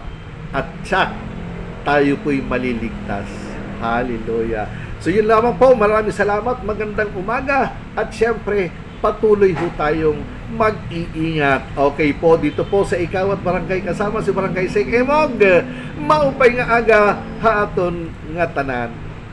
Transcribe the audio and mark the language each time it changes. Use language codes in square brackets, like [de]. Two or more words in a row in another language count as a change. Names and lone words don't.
[tl] At tsak, tayo po'y maliligtas. Hallelujah. So yun lamang po. Maraming salamat. Magandang umaga. At syempre, patuloy po tayong mag-iingat. Okay po, dito po sa Ikaw at Barangay kasama si Barangay Sek Emog. [war] Maupay nga aga, haaton nga tanan.